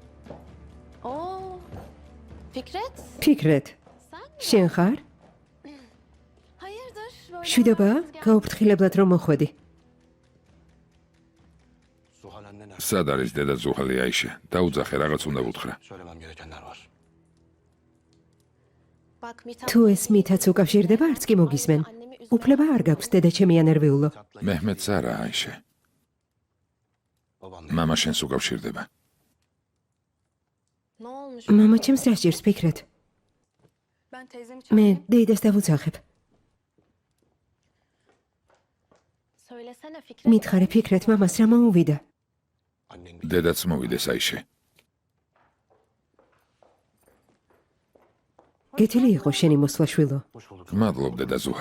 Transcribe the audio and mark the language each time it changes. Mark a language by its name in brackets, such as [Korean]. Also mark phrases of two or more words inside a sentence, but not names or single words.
[Georgian] ფიქრეთ. შენ ხარ? შვიდობა, გაუფრთხილებლად რომ მოხვედი. სად არის დედა ზუხალი აიშე? დაუძახე, რაღაც უნდა ვუთხრა. [Turkish] Söylemem gerekenler var. [Georgian] თუ ეს მითაც უკავშირდება, არც კი მოგისმენ. უფლება არ გაქვს დედა ჩემი ანერვიულო. მეჰმედს არა აიშე. [Turkish] Babam [Georgian] მამა შენს უკავშირდება. მამა ჩემს რა სჭირს ფიქრეთ? მე დეიდას დავუძახებ. მითხარე ფიქრეთ მამას რა მოუვიდა? [Turkish] annen [Georgian] დედაც მოვიდეს აიშე. გეთილი იყო შენი მოსვლა შვილო. [Turkish] hoş bulduk. [Georgian] მადლობ დედა ზუჰა.